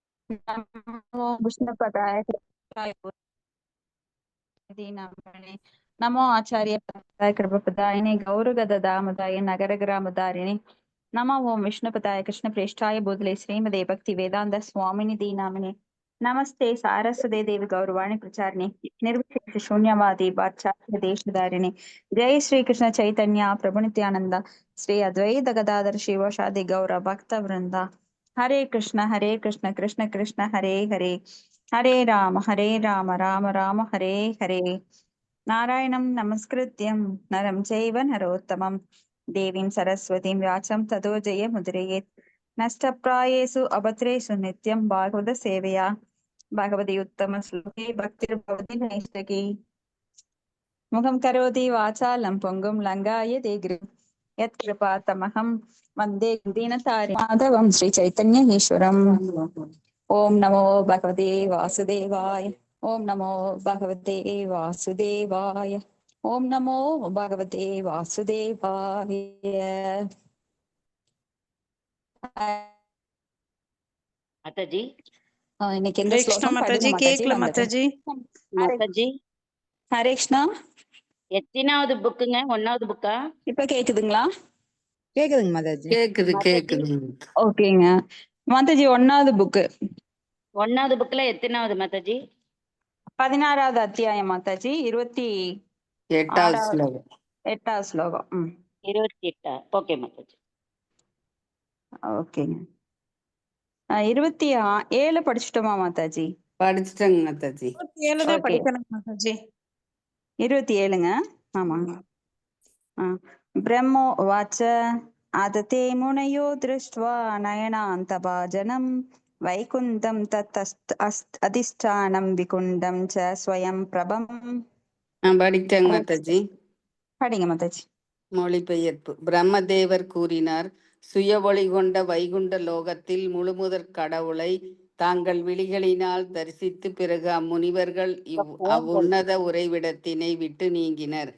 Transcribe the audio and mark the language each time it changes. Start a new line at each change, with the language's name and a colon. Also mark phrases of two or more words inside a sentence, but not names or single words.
Sanskrit: नमो विष्णुपदाय कृष्णाय नामणे नमो आचार्य पदाय कृपपदायिने गौरगदामदाय नगरग्रामदारिणे नमो ओम विष्णुपदाय कृष्णप्रेष्ठाय बोधले श्रीमदे भक्ति वेदांत स्वामिनि दीनामिने नमस्ते सारस्वते देवी गौरवाणी प्रचारिणे निर्विशेष शून्यवादी पाश्चात्य देशधारिणे जय श्री कृष्ण चैतन्य प्रभु नित्यानंद श्री अद्वैत गदाधर शिवशादि गौर भक्त वृंदा हरे कृष्ण कृष्ण कृष्ण हरे हरे हरे राम राम राम हरे हरे नारायणं नमस्कृत्यं नरं चैव नरोत्तमं देवीं सरस्वतीं व्यासं ततो जयमुदीरयेत् नष्टप्रायेषु अभद्रेषु नित्यं भागवतसेवया भगवति उत्तमश्लोके भक्तिर्भवति नैष्ठिकी मुखं करोति वाचालं पुङ्गुं लङ्घायते गिरिं यत्कृपातमहं वन्दे दीनतारिणं माधवं श्रीचैतन्येश्वरम् ॐ नमो भगवते वासुदेवाय ॐ नमो भगवते वासुदेवाय ॐ नमो भगवते वासुदेवाय
Tamil: மாதாஜி இன்னைக்கு எந்த हरे कृष्ण ஸ்லோகம்
Hindi: माताजी
Tamil: படிங்க மாதாஜி கேக்கல வந்துட்டு
Hindi: माताजी
Tamil: மாதாஜி ஹரே கிருஷ்ணா எத்தனாவது புக்குங்க? 1வது புக்கா? இப்ப கேக்குதுங்களா? கேக்குதுங்க மாதாஜி கேக்குது. ஓகேங்க மாதாஜி 1வது புக்கு 1வது புக்ல எத்தனாவது மாதாஜி? 16வது அத்தியாயம் மாதாஜி 8வது ஸ்லோகம் 8வது ஸ்லோகம் 28. ஓகே மாதாஜி. ஓகேங்க 27 படிச்சுட்டோமா மாதாஜி? படிச்சுட்டேங்க மாதாஜி. 27 தான் ஓகே படிக்கணும் மாதாஜி. 27ங்க ஆமாங்க
Sanskrit: ब्रह्मो उवाच आदते मुनयो दृष्ट्वा नयनान्तभाजनं वैकुन्ठं अधिष्ठानं विकुण्ठं च स्वयं प्रभम्
Tamil: படித்தேங்க மாதாஜி. படிங்க மாதாஜி. மொழிபெயர்ப்பு. பிரம்மதேவர் கூறினார், சுய ஒளி கொண்ட வைகுண்ட லோகத்தில் முழுமுதற் கடவுளை தாங்கள் விழிகளினால் தரிசித்து பிறகு அம்முனிவர்கள் அவ்வுன்னத உறைவிடத்தினை விட்டு நீங்கினர்.